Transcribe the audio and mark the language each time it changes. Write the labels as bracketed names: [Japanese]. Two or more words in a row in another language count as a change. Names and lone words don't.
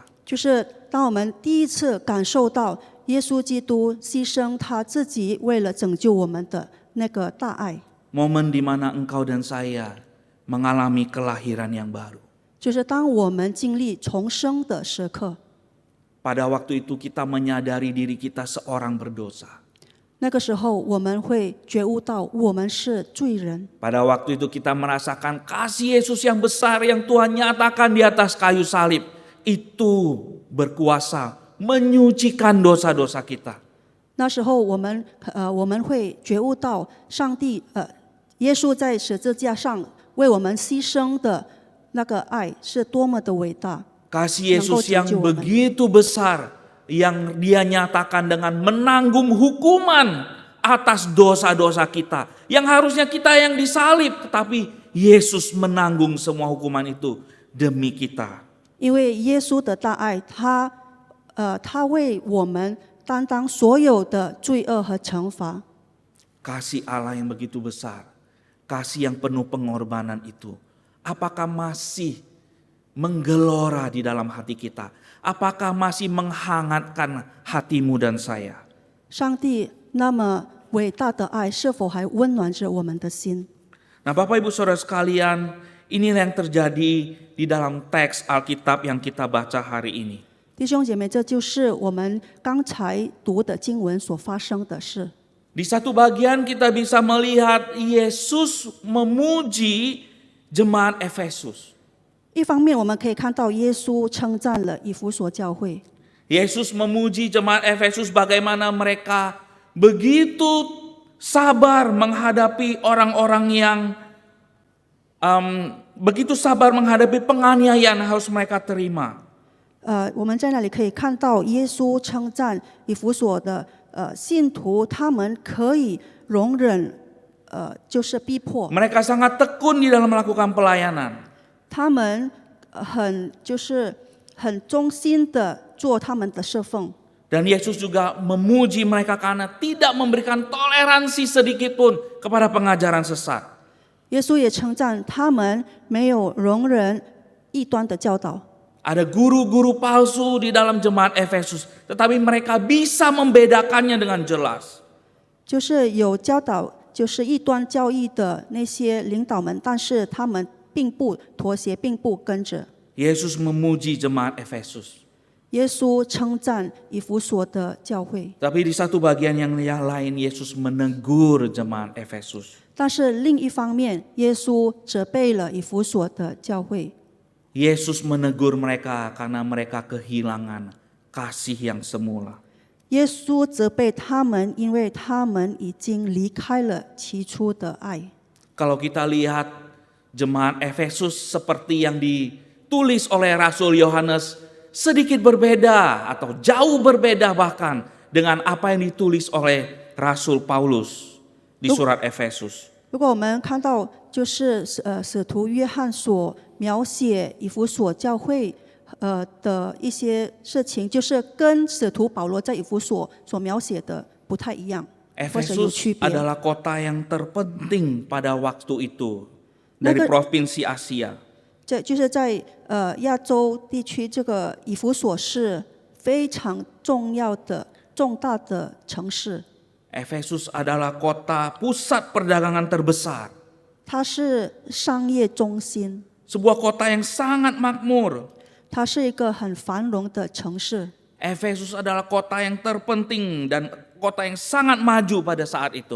[Chinese] 就是当我们第一次感受到耶稣基督牺牲他自己为了拯救我们的那个大爱， [Indonesian] Momen di mana engkau dan saya mengalami kelahiran yang baru. [Chinese] 就是当我们经历重生的时刻， [Indonesian] Pada waktu itu kita menyadari diri kita seorang berdosa. [Chinese] 那个时候我们会觉悟到我们是罪人。 [Indonesian] Pada waktu itu kita merasakan kasih Yesus yang besar yang Tuhan nyatakan di atas kayu salib. Itu berkuasa menyucikan dosa-dosa kita. [Chinese] 那时候我们会觉悟到上帝耶稣在十字架上为我们牺牲的那个爱是多么的伟大。 [Indonesian] Kasih Yesus yang begitu besar, yang Dia nyatakan dengan menanggung hukuman atas dosa-dosa kita. Yang harusnya kita yang disalib, tetapi Yesus menanggung semua hukuman itu demi kita. [Chinese] 因为耶稣的大爱，他为我们担当所有的罪恶和惩罚。 [Indonesian] Kasih Allah yang begitu besar, kasih yang penuh pengorbanan itu, apakah masih menggelora di dalam hati kita? Apakah masih menghangatkan hatimu dan saya? [Chinese] 上帝那么伟大的爱，是否还温暖着我们的心？ [Indonesian] Nah, Bapak Ibu Saudara sekalian, inilah yang terjadi di dalam teks Alkitab yang kita baca hari ini. [Chinese] 弟兄姐妹，这就是我们刚才读的经文所发生的事。 [Indonesian] Di satu bagian kita bisa melihat Yesus memuji jemaat Efesus. [Chinese] 一方面，我们可以看到耶稣称赞了以弗所教会。 [Indonesian] Yesus memuji jemaat Efesus bagaimana mereka begitu sabar menghadapi orang-orang yang begitu sabar menghadapi penganiayaan yang harus mereka terima. [Chinese] 我们在那里可以看到耶稣称赞以弗所的信徒，他们可以容忍就是逼迫， [Indonesian] Mereka sangat tekun di dalam melakukan pelayanan. [Chinese] 他们很忠心的做他们的侍奉。 [Indonesian] Dan Yesus juga memuji mereka karena tidak memberikan toleransi sedikit pun kepada pengajaran sesat. [Chinese] 耶稣也称赞他们没有容忍异端的教导。 [Indonesian] Ada guru-guru palsu di dalam jemaat Efesus, tetapi mereka bisa membedakannya dengan jelas. [Chinese] 就是有教导就是异端教义的那些领导们，但是他们并不妥协，并不跟着。 [Indonesian] Yesus memuji jemaat Efesus. [Chinese] 耶稣称赞以弗所的教会， [Indonesian] Tapi di satu bagian yang lain Yesus menegur jemaat Efesus. [Chinese] 但是另一方面，耶稣责备了以弗所的教会。 [Indonesian] Yesus menegur mereka karena mereka kehilangan kasih yang semula. [Chinese] 耶稣责备他们，因为他们已经离开了起初的爱。 [Indonesian] Kalau kita lihat jemaat Efesus seperti yang ditulis oleh Rasul Yohanes, sedikit berbeda atau jauh berbeda bahkan dengan apa yang ditulis oleh Rasul Paulus di surat Efesus. [Chinese] 如果我们看到就是使徒约翰所描写以弗所教会的一些事情，就是跟使徒保罗在以弗所所描写的不太一样，或者有 [Indonesian] Efesus [Chinese] 区别。 [Indonesian] adalah kota yang terpenting pada waktu itu dari provinsi Asia. [Chinese] 这就是在亚洲地区，这个以弗所是非常重要的重大的城市。 [Indonesian] Efesus adalah kota pusat perdagangan terbesar. [Chinese] 它是商业中心， [Indonesian] Sebuah kota yang sangat makmur. [Chinese] 它是一个很繁荣的城市。 [Indonesian] Efesus adalah kota yang terpenting dan kota yang sangat maju pada saat itu.